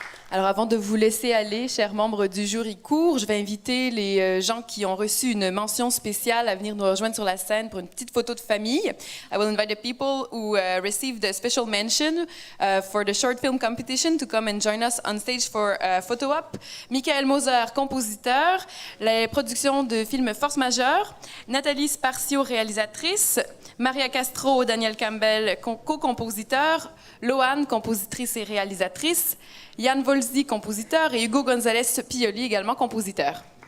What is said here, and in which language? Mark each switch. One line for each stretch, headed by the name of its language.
French: Alors avant de vous laisser aller, chers membres du jury court, je vais inviter les gens qui ont reçu une mention spéciale à venir nous rejoindre sur la scène pour une petite photo de famille.
English: I will invite the people who received a special mention for the short film competition to come and join us on stage for a photo op.
French: Michael Moser, compositeur, les productions de films Force majeure, Nathalie Sparcio, réalisatrice, Maria Castro, Daniel Campbell, co-compositeur, Loane, compositrice et réalisatrice, Yann Volzy, compositeur, et Hugo González Pioli, également compositeur.